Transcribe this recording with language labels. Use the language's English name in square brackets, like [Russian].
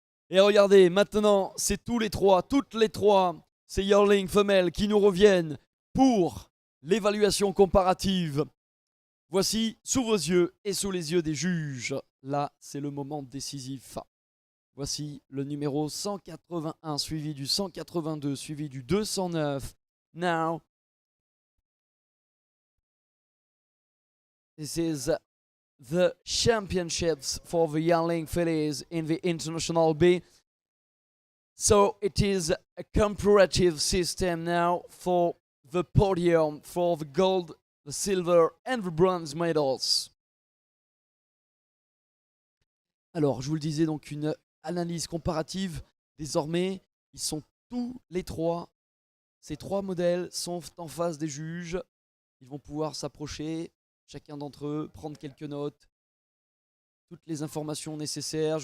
[French] Et regardez, maintenant, c'est toutes les trois, ces yearling femelles qui nous reviennent pour l'évaluation comparative. Voici sous vos yeux et sous les yeux des juges. Là, c'est le moment décisif. Voici le numéro 181, suivi du 182, suivi du 209. [English] Now, This is the championships for the yearling fillies in the International B. So it is a comparative system now for the podium, for the gold, the silver and the bronze medals. [French] Alors, je vous le disais, donc une analyse comparative. Désormais, ils sont tous les trois. Ces trois modèles sont en face des juges. Ils vont pouvoir s'approcher, chacun d'entre eux, prendre quelques notes, toutes les informations nécessaires.